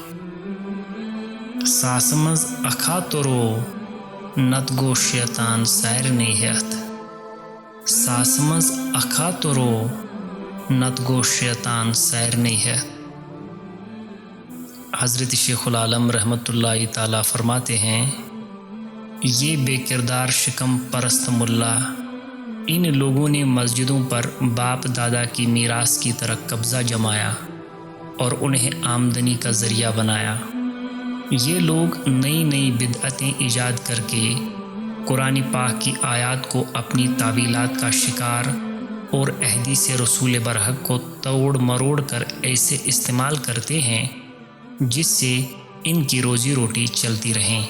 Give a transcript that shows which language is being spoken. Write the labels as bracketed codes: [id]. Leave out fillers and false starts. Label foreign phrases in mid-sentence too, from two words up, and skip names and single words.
[ks] ساس مز اکھا ترو نت گو شیطان سارنی ہیت۔ ساس مز اکھا ترو نت گو شیطان سارنی ہیت۔ [ur] حضرت شیخ العالم رحمۃ اللہ تعالیٰ فرماتے ہیں، یہ بے کردار شکم پرست ملا ان لوگوں نے مسجدوں پر باپ دادا کی میراث کی طرح قبضہ جمایا اور انہیں آمدنی کا ذریعہ بنایا۔ یہ لوگ نئی نئی بدعتیں ایجاد کر کے قرآن پاک کی آیات کو اپنی تعویلات کا شکار اور احادیث رسول برحق کو توڑ مروڑ کر ایسے استعمال کرتے ہیں جس سے ان کی روزی روٹی چلتی رہیں۔